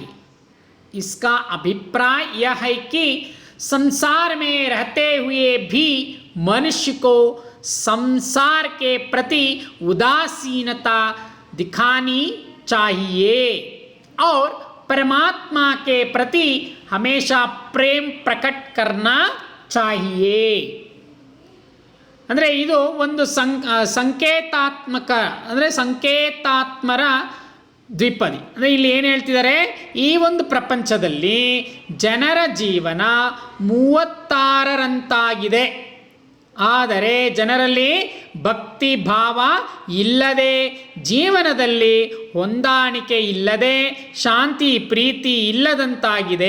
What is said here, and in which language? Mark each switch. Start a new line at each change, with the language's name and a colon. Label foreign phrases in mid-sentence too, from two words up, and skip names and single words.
Hindi: इसका अभिप्राय यह है कि संसार में रहते हुए भी मनुष्य को संसार के प्रति उदासीनता दिखानी चाहिए और परमात्मा के प्रति हमेशा प्रेम प्रकट करना चाहिए.
Kannada: ಅಂದರೆ ಇದು ಒಂದು ಸಂಕೇತಾತ್ಮಕ, ಅಂದರೆ ಸಂಕೇತಾತ್ಮರ ದ್ವಿಪದಿ. ಅಂದರೆ ಇಲ್ಲಿ ಏನು ಹೇಳ್ತಿದ್ದಾರೆ, ಈ ಒಂದು ಪ್ರಪಂಚದಲ್ಲಿ ಜನರ ಜೀವನ 36ರಂತಾಗಿದೆ. ಆದರೆ ಜನರಲ್ಲಿ ಭಕ್ತಿ ಭಾವ ಇಲ್ಲದೆ, ಜೀವನದಲ್ಲಿ ಹೊಂದಾಣಿಕೆ ಇಲ್ಲದೆ, ಶಾಂತಿ ಪ್ರೀತಿ ಇಲ್ಲದಂತಾಗಿದೆ.